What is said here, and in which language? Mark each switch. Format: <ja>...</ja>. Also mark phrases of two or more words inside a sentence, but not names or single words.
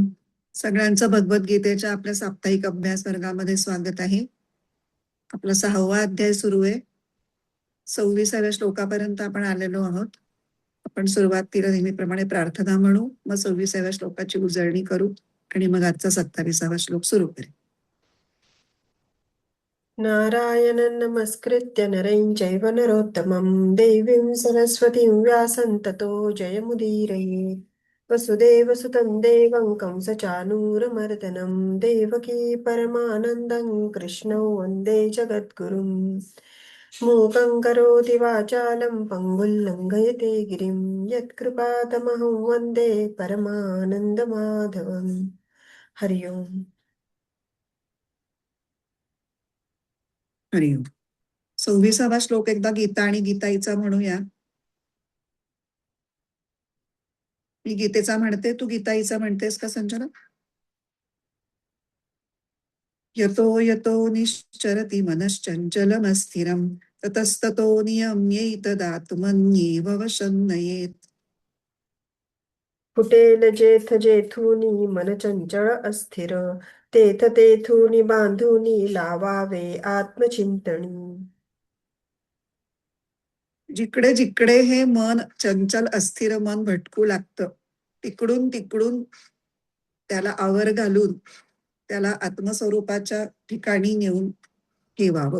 <mr>सगळ्यांचं भगवद्गीतेच्या आपल्या साप्ताहिक अभ्यास वर्गामध्ये स्वागत आहे. आपला 6वा अध्याय सुरू आहे. 26व्या श्लोकापर्यंत आपण आलेलो आहोत. आपण सुरुवातीला नेहमीप्रमाणे प्रार्थना म्हणू, मग 26व्या श्लोकाची उजळणी करू आणि मग आजचा 27वा श्लोक सुरू करू.</mr> <sa>नारायणं नमस्कृत्य नरं चैव नरोत्तमं देवीं सरस्वतीं व्यासं ततो जयमुदीरयेत्. वसुदेवसुतं देवं कंसचानूरमर्दनं देवकी परमानन्दं कृष्णं वन्दे जगद्गुरुं. मूकं करोति वाचालं पङ्गुं लङ्घयते गिरिं यत्कृपातमहं वन्दे परमानन्दमाधवम्. हरि ओम्. हरिओम.</sa> <mr>26वा श्लोक एकदा गीता आणि गीताईचा म्हणूया. मी गीतेचा म्हणते, तू गीताईचा म्हणतेस का संजना?</mr> <sa>यतो यतो निश्चरति मनश्चञ्चलमस्थिरं ततस्ततो नियम्यैतदात्मन्येव वशं नयेत्.</sa> <mr>फुटेल जेथ जेथुनी मन चंचळ अस्थिर तेथ तेथुनी बांधुनी लावावे आत्मचिंतनी. जिकडे जिकडे हे मन चंचल अस्थिर मन भटकू लागतं, तिकडून तिकडून त्याला आवर घालून त्याला आत्मस्वरूपाच्या ठिकाणी नेऊन ठेवावं.</mr>